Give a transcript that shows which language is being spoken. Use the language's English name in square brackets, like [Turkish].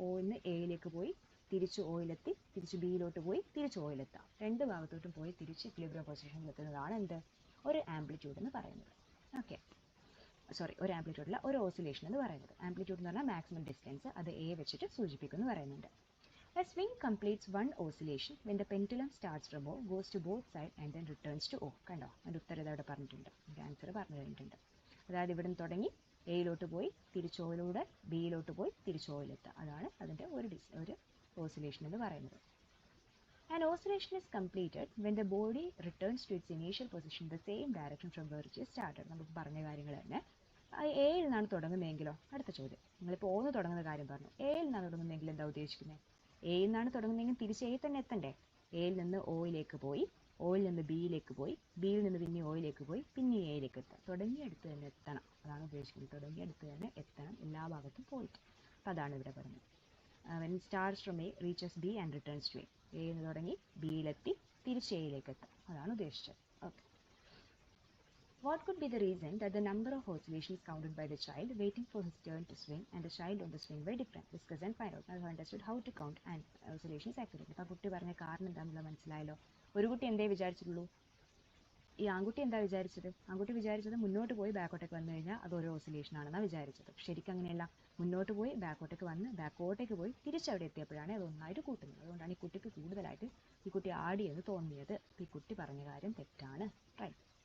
[Malayalam] ഓന്ന് എയിലേക്ക് പോയി തിരിച്ച് ഓയിലെത്തി തിരിച്ച് ബിയിലോട്ട് പോയി തിരിച്ച് ഓയിലെത്താം. രണ്ട് ഭാഗത്തോട്ടും പോയി തിരിച്ച് ഇക്വിലിബ്രിയം പൊസിഷനിൽ എത്തുന്നതാണ് എന്ത്, ഒരു ആംപ്ലിറ്റ്യൂഡ് എന്ന് പറയുന്നത്. ഓക്കെ, ഒരു ആംപ്ലിറ്റ്യൂഡില്ല, ഒരു ഓസിലേഷൻ എന്ന് പറയുന്നത്. ആംപ്ലിറ്റ്യൂഡ് എന്ന് പറഞ്ഞാൽ മാക്സിമം ഡിസ്റ്റൻസ്, അത് എ വെച്ചിട്ട് സൂചിപ്പിക്കുന്നു പറയുന്നുണ്ട്. [English] A swing completes one oscillation when the pendulum starts from O, goes to both sides and then returns to O. [Malayalam] കണ്ടോ, അതിൻ്റെ ഉത്തരം ഇതവിടെ പറഞ്ഞിട്ടുണ്ട്, അതിൻ്റെ ആൻസർ പറഞ്ഞു കഴിഞ്ഞിട്ടുണ്ട്. അതായത് ഇവിടെ നിന്ന് തുടങ്ങി എയിലോട്ട് പോയി തിരിച്ച് ഓയിലൂടെ ബിയിലോട്ട് പോയി തിരിച്ച് ഓയിലെത്തുക. അതാണ് അതിൻ്റെ ഒരു ഓസിലേഷൻ എന്ന് പറയുന്നത്. [English] An oscillation is completed when the body returns to its initial position in the same direction from where it started. [Malayalam] നമുക്ക് പറഞ്ഞ കാര്യങ്ങൾ തന്നെ. എയിൽ നിന്നാണ് തുടങ്ങുന്നതെങ്കിലോ, അടുത്ത ചോദ്യം, നിങ്ങളിപ്പോൾ ഓന്ന് തുടങ്ങുന്ന കാര്യം പറഞ്ഞു, എയിൽ നിന്നാണ് തുടങ്ങുന്നതെങ്കിൽ എന്താ ഉദ്ദേശിക്കുന്നത്? എയിൽ നിന്നാണ് തുടങ്ങുന്നതെങ്കിൽ തിരിച്ച് എയിൽ തന്നെ എത്തണ്ടേ. എയിൽ നിന്ന് ഓയിലേക്ക് പോയി, ഓയിൽ നിന്ന് ബിയിലേക്ക് പോയി, ബിയിൽ നിന്ന് പിന്നെ ഓയിലേക്ക് പോയി, പിന്നെ എയിലേക്ക് എത്താം. തുടങ്ങിയെടുത്ത് തന്നെ എത്തണം, അതാണ് ഉദ്ദേശിക്കുന്നത്. തുടങ്ങിയെടുത്ത് തന്നെ എത്തണം, എല്ലാ ഭാഗത്തും പോയിട്ട്. അപ്പം അതാണ് ഇവിടെ പറഞ്ഞത്. [English] when starts from A reaches B and returns to A. [Malayalam] എയിൽ നിന്ന് തുടങ്ങി ബിയിലെത്തി തിരിച്ച് എയിലേക്ക് എത്താം, അതാണ് ഉദ്ദേശിച്ചത്. Okay. [English] What could be the reason that the number of oscillations counted by the child waiting for his turn to swing and the child on the swing were different? Discuss and find out. Now you understood how to count and oscillations accurately. [Malayalam] അപ്പോൾ കുട്ടി പറഞ്ഞ കാരണം എന്താണെന്നുള്ളത് മനസ്സിലായല്ലോ. ഒരു കുട്ടി എന്തേ വിചാരിച്ചിട്ടുള്ളൂ? ഈ ആൺകുട്ടി എന്താ വിചാരിച്ചത്? ആൺകുട്ടി വിചാരിച്ചത് മുന്നോട്ട് പോയി ബാക്കോട്ടേക്ക് വന്നു കഴിഞ്ഞാൽ അതൊരു ഓസിലേഷൻ ആണെന്നാണ് വിചാരിച്ചത്. ശരിക്കും അങ്ങനെയല്ല. മുന്നോട്ട് പോയി ബാക്കോട്ടേക്ക് വന്ന് ബാക്കോട്ടേക്ക് പോയി തിരിച്ചവിടെ എത്തിയപ്പോഴാണ് അത് ഒന്നായിട്ട് കൂട്ടുന്നത്. അതുകൊണ്ടാണ് ഈ കുട്ടിക്ക് കൂടുതലായിട്ട് ഈ കുട്ടി ആടിയെന്ന് തോന്നിയത്. ഈ കുട്ടി പറഞ്ഞ കാര്യം തെറ്റാണ്. റൈറ്റ്.